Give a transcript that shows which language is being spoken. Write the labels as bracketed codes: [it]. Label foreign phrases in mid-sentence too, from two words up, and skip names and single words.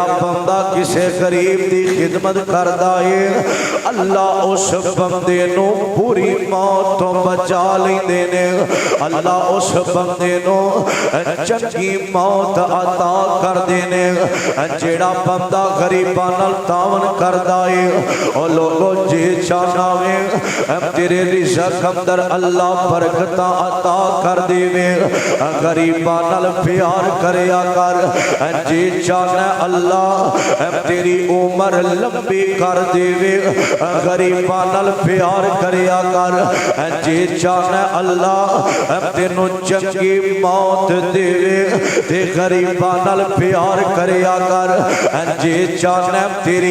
[pa] بندہ کسے غریب دی خدمت کردا ہے اللہ اس بندے نو بری موت تو بچا لیندے نے اللہ اس بندے نو چنگی موت عطا کر دینے جیڑا بندہ غریباں نال تعاون کردا ہے او لوگوں جے چاہنا وے تیرے رزق اندر اللہ برکتاں عطا کر دیوے غریباں نال پیار کریا کر جے چاہنا اللہ تیری عمر لمبی کر دیوے غریباں نال پیار کریا کر جے چاہنا اللہ تینو چنگی موت دیوے تے غریباں نال پیار کریا کر جے چاہنا تیری